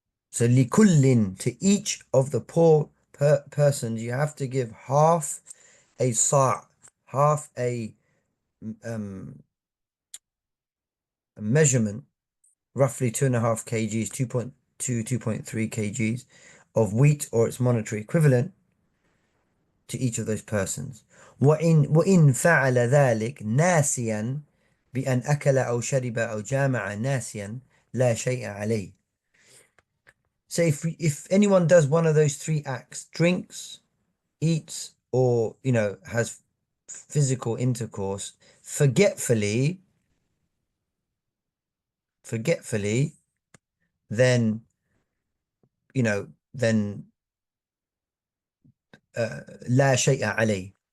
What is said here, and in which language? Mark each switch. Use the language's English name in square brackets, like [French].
[English] So likullin, to each of the poor persons, you have to give half a sa', half a measurement, roughly 2.5 kgs, 2.2, 2.3 kgs of wheat or its monetary equivalent to each of those persons. [Arabic] وإن فعل ذلك ناسيا بأن أكل أو شرب أو جامع ناسيا لا شيء عليه. [English] So if anyone does one of those 3 acts, drinks, eats, or has physical intercourse forgetfully, then then [Arabic] لا شيء عليه.